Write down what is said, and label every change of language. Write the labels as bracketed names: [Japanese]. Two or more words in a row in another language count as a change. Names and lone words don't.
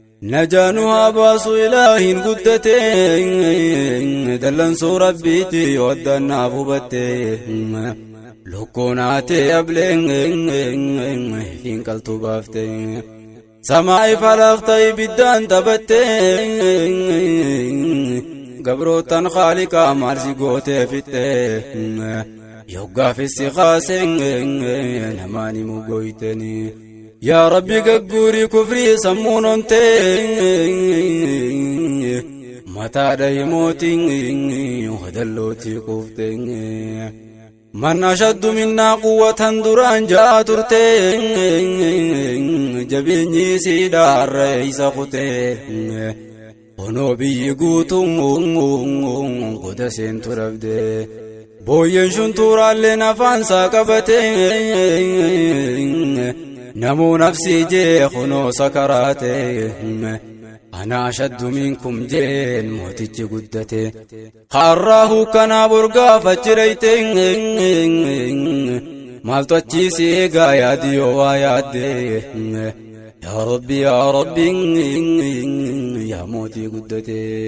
[Oromo] Najaa nu haa baasu Ilaahiin guddatee, dallansuu Rabbiitii yoo addaan naaf hubattee, lukkuun haatee ableen hin qaltu baaftee, samaa ifa laafta ibiddaan taphattee, gabrootan Khaaliqaa maal si gootee fittee, yoggaaf isti kaasee namaan himu gooyteni. Yaa Rabbi gagguurii kufrii sammuun ontee, mataa dhahi mootiin hadallootii kuftee. [Arabic] من أشد منا قوة [Oromo] duraan jaa turte, jabeenyi siidhaa irra isa kute. Kunoo biyyi guutuun goda seentu dhabde. Booyyeen shuntuuraalleen afaan isaa qabate, namuu nafsii jee kunoo sakaraate. [Arabic] أنا أشد منكم [Oromo] jeen mootichi guddate. Har'aa hukkanaa borgaaf achi dhayte, maaltu achi si eegaa yaadi yoo waa yaadde. Yaa Rabbi, yaa Rabbi, yaa mootii guddate.